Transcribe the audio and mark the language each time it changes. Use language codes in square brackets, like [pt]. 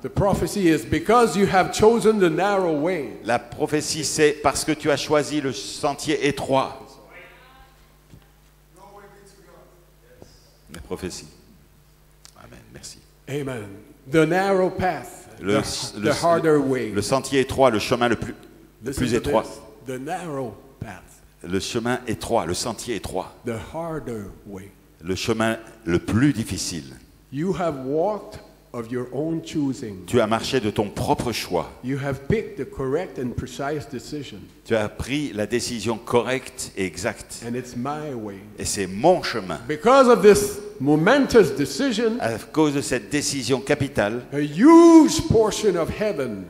[en] the prophecy is because you have chosen the narrow way. [fr] la prophétie, c'est parce que tu as choisi le sentier étroit. La prophétie. Amen, merci. [en] Amen. The narrow path, the harder way. [fr] Le sentier étroit, le chemin le [en] Listen [fr] plus [en] to [fr] étroit. [en] this. The narrow path, [fr] Le chemin étroit, le sentier étroit. [en] the harder way. [fr] Le chemin le plus difficile. [en] You have walked of your own choosing. [fr] Tu as marché de ton propre choix. [en] You have picked the correct and precise decision. [fr] Tu as pris la décision correcte et exacte. [en] And it's my way. [fr] Et c'est mon chemin. [en] Because of this momentous decision, [fr] À cause de cette décision capitale, [en] a huge portion of heaven